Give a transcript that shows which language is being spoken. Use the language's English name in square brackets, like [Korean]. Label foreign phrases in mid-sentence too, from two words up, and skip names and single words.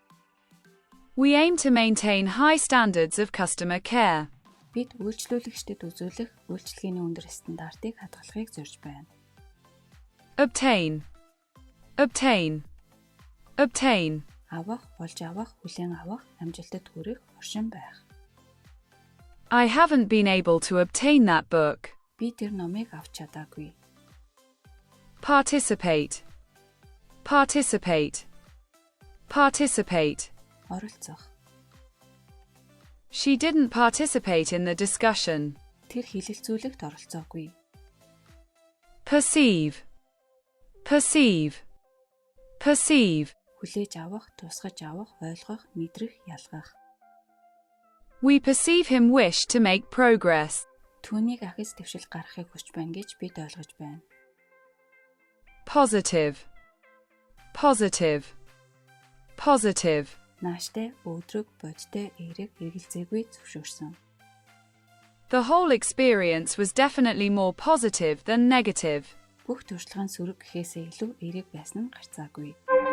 [English] We aim to maintain high standards of customer care. [Mongolian] Бид үйлчлүүлэгчдэд үзүүлэх үйлчлэгээний өндөр стандартыг хадгалахыг зорж байна. [English] Obtain, obtain, obtain. [Mongolian] Авах, болж авах, хүлээн авах, амжилтад хүрэх, оршин байх. [English] I haven't been able to obtain that book. [Mongolian] Би тэр номыг авч чадаагүй. [English] Participate, participate, participate. [Mongolian] Оролцох. [English] She didn't participate in the discussion. [Mongolian] Тэр хэлэлцүүлэгт оролцоогүй. [English] Perceive, perceive, perceive. [Mongolian] Хүлээж авах, тусгаж авах, ойлгох, мэдрэх, ялгах. [English] We perceive him wish to make progress. [Mongolian] Түүнийг ахис дэвшил гаргахыг хүсч байна гэж бид ойлгож байна. [English] Positive, Positive. Positive. [Mongolian] Нааштай, өөдрөг, бодтой, эерэг, эргэлзээгүй зөвшөөрсөн. [English] The whole experience was definitely more positive than negative. [Mongolian] Бүх туршлагын сөрөг гэхээсээ илүү эерэг байсан нь гарцаагүй.